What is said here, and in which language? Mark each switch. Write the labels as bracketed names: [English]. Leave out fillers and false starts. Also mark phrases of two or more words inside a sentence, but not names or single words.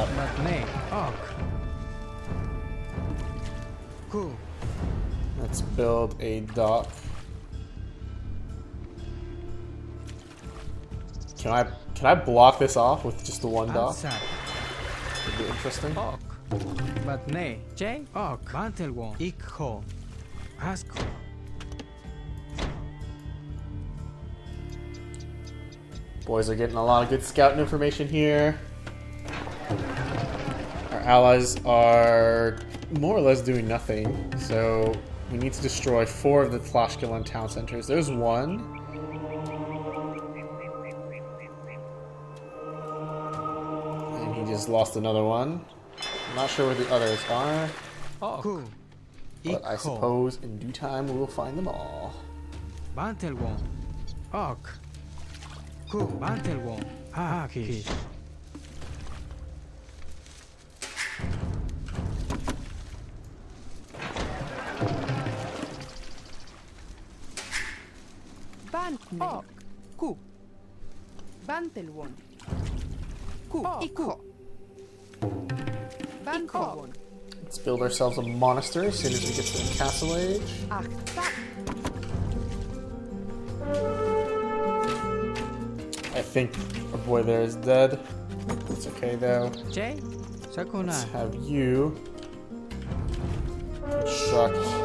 [English] But nay, ok. Cool. Let's build a dock. Can I block this off with just the one dock? Outside. Would be interesting. Ok. But nay, Jay? Ok. Bantelwon. Ikho. Asko. Boys are getting a lot of good scouting information here. Our allies are more or less doing nothing, so we need to destroy 4 of the Tlaxcalan town centers. There's one. And he just lost another one. I'm not sure where the others are, Cool. but I suppose in due time we will find them all. Bantelwon. Ok. Cool. Bantelwon. Kish. Bantne. Ok. Ku. Bantelwon. Ku. Iko. Bantelwon. Let's build ourselves a monastery as soon as we get to the castle age. Achtak. I think our boy there is dead. It's okay though. Jay? Let's Sakuna. have you construct